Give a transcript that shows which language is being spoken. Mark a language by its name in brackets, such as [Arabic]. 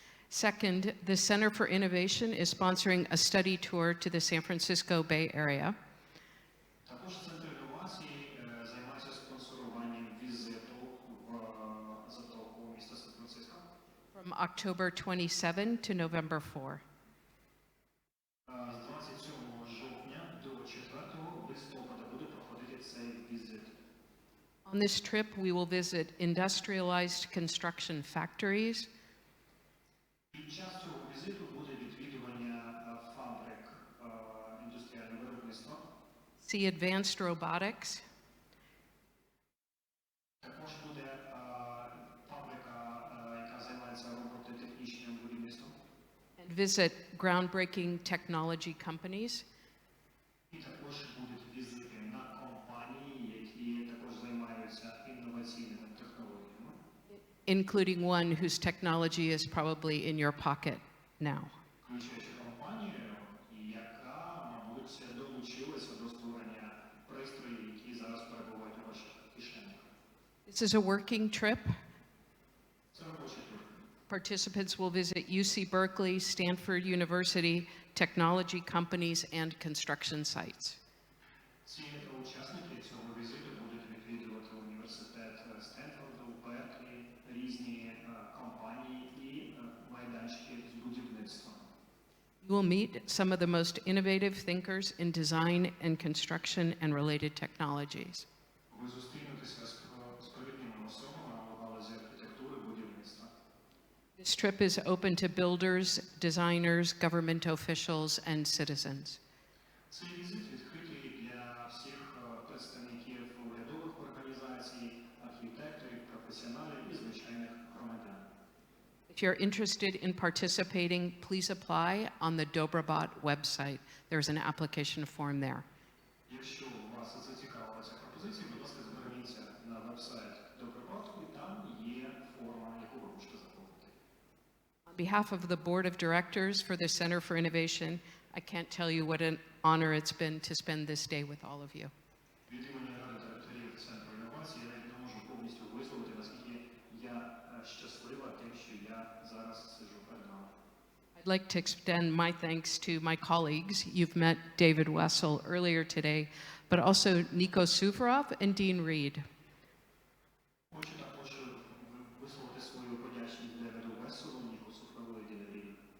[English] Second, the Center for Innovation is sponsoring a study tour to the San Francisco Bay Area. [Ukrainian] Також центр інновацій займається спонсоруванням візиту в затоку міста Сан-Франциско. [English] From October 27 to November 4. [Ukrainian] З 27 жовтня до 4 листопада буде проходити цей візит. [English] On this trip, we will visit industrialized construction factories, [Ukrainian] Під час цього візиту буде відвідування фабрик індустріального виробництва. [English] see advanced robotics, [Ukrainian] Також буде фабрика, яка займається робототехнічним будівництвом. [English] and visit groundbreaking technology companies, [Ukrainian] І також будуть візити на компанії, які також займаються інноваційними технологіями. [English] including one whose technology is probably in your pocket now. [Ukrainian] Включаючи компанію, яка, мабуть, долучилася до створення пристроїв, які зараз перебувають у ваших кишенях. [English] This is a working trip. [Ukrainian] Це робочий тур. [English] Participants will visit UC Berkeley, Stanford University, technology companies, and construction sites. [Ukrainian] Ці учасники цього візиту будуть відвідувати університет Стенфорду, Берклі, різні компанії і майданчики з будівництва. [English] You will meet some of the most innovative thinkers in design and construction and related technologies. [Ukrainian] Ви зустрінетеся з провідними особами у галузі архітектури, будівництва. [English] This trip is open to builders, designers, government officials, and citizens. [Ukrainian] Цей візит відкритий для всіх представників урядових організацій, архітекторів, професіоналів і звичайних громадян. [English] If you're interested in participating, please apply on the Dobrobat website. There's an application form there. [Ukrainian] Якщо вас зацікавила ця пропозиція, будь ласка, зверніться на веб-сайт Добробату, і там є форма, яку ви можете заповнити. [English] On behalf of the Board of Directors for the Center for Innovation, I can't tell you what an honor it's been to spend this day with all of you. [Ukrainian] Від імені Ради директорів Центру інновацій я навіть не можу повністю висловити, наскільки я щаслива тим, що я зараз сиджу перед вами. [English] I'd like to extend my thanks to my colleagues. You've met David Wessel earlier today, but also Nico Suvorov and Dean Reed. [Ukrainian] Хочу також висловити свою подячність Девіду Весселу, Ніку Суфрову і Діну Ріду.